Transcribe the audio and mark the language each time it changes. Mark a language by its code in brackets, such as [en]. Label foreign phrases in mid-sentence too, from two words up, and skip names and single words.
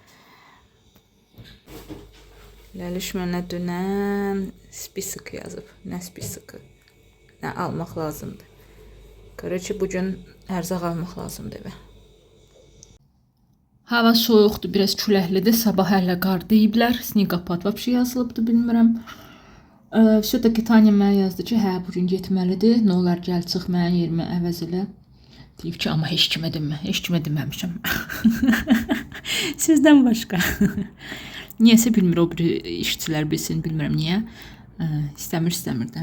[az] Ləliş mənə dünən spisik yazıb. Nə spisiki? Nə almaq lazımdır? Qarıcı bugün ərzaq almaq lazımdır evə. Hava soyuqdur, biraz küləklidir. Sabah hələ qar deyiblər. Snegopad vəbşi yazılıbdır, bilmirəm. Все-таки Tanya mənə yazdı ki, hə, bugün getməlidir. Nə olar, gəl, çıx, mənim yerimi əvəz elə. Deyib ki, amma heç kimə demə. Heç kimə deməmişəm. Sizdən başqa. Niyəsə bilmir o bir işçilər bilsin, bilmirəm niyə. İstəmir də.